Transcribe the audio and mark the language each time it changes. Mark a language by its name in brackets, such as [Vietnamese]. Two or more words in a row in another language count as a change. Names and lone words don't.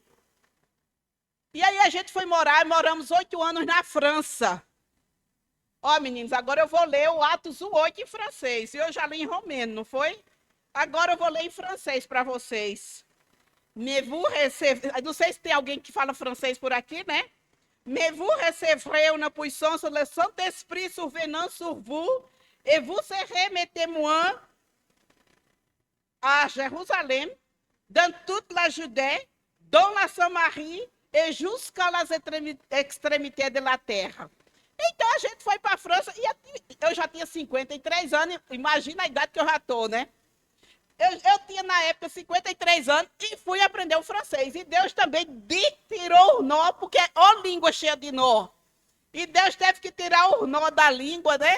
[Portuguese] E aí a gente foi moramos 8 anos na França. Ó, meninos, agora eu vou ler o Atos 1:8 em francês. Eu já li em romeno, não foi? Agora eu vou ler em francês para vocês. Não sei se tem alguém que fala francês por aqui, né? [French] Mais vous recevrez une puissance, le Saint-Esprit survenant sur vous, et vous serez mes témoins à Jérusalem, dans toute la Judée, dans la Samarie et jusqu'à las extrémités de la terre. [Portuguese] Então a gente foi para a França e eu já tinha 53 anos, imagina a idade que eu já estou, né? Eu tinha na época 53 anos e fui aprender o francês. E Deus também tirou o nó, porque é uma língua cheia de nó. E Deus teve que tirar o nó da língua, né?